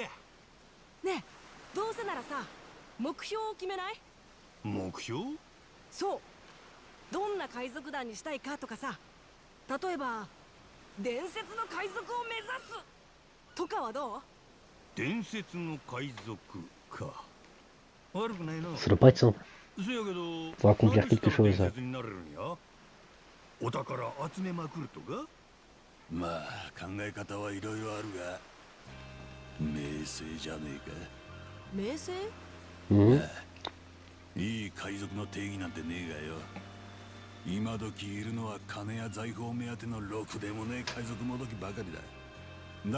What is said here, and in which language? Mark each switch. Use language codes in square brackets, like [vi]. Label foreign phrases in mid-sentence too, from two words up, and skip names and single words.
[ja] ねえ、どうせならさ、目標を決めない？目標？そう、どんな海賊団にしたいかとかさ。例えば伝説の海賊を目指すとかはどう？伝説の海賊か。悪くないな。 [fr] Ça doit pas être simple. [ja] せやけど、 [fr] Pour accomplir quelque chose. [ja] 伝説になれるんや。お宝集めまくるとか？まあ考え方はいろいろあるが名声じゃねえか。名声？ Mhm. いい海賊の定義なんてねえがよ。今時いるのは金や財宝目当てのろくでもねえ海賊もどきばかりだ。